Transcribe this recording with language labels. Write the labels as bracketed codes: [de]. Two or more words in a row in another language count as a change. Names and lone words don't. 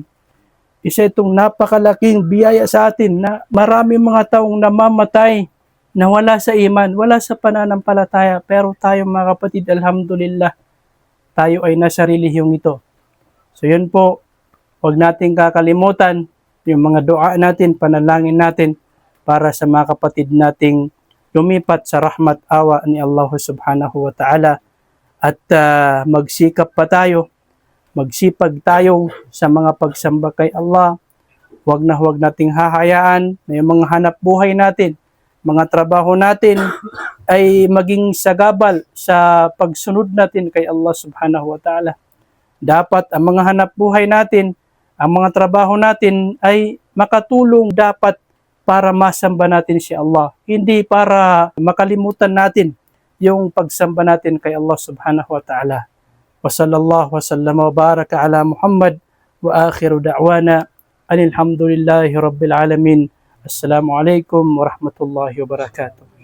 [tl] Isa itong napakalaking biyaya sa atin na marami mga taong namamatay na wala sa iman, wala sa pananampalataya. Pero tayo mga kapatid, alhamdulillah, tayo ay nasa relihiyong ito. So yun po, huwag nating kakalimutan yung mga dua natin, panalangin natin para sa mga kapatid nating lumipat sa rahmat awa ni [ar] الله سبحانه وتعالى. [tl] At magsikap pa tayo, magsipag tayo sa mga pagsamba kay Allah. Huwag na huwag nating hahayaan na yung mga hanap buhay natin, mga trabaho natin ay maging sagabal sa pagsunod natin kay [ar] الله سبحانه وتعالى. [tl] Dapat ang mga hanap buhay natin, ang mga trabaho natin ay makatulong dapat para masamba natin si Allah. Hindi para makalimutan natin yung pagsamba natin kay [ar] الله سبحانه وتعالى. وصلى الله وسلم وبارك على محمد وآخر دعوانا أن الحمد لله رب العالمين. السلام عليكم ورحمة الله وبركاته.